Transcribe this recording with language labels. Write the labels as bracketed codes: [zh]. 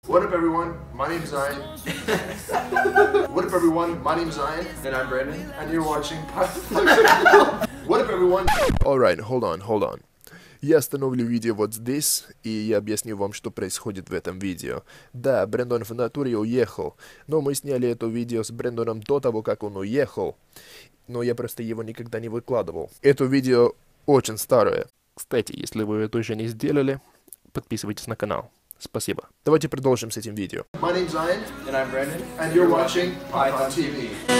[en] What up everyone, my name's Zion. What up everyone, my name's Zion. And I'm Brandon. And you're watching What up everyone? Alright, hold on. [ru] Я остановлю видео вот здесь, и я объясню вам, что происходит в этом видео. Да, Брэндон в натуре уехал, но мы сняли это видео с Брэндоном до того, как он уехал. Но я просто его никогда не выкладывал. Это видео очень старое. Кстати, если вы это уже не сделали, подписывайтесь на канал. Спасибо. Давайте продолжим с этим видео. [en] My name's Zion. And I'm Brandon. And you're watching Python TV.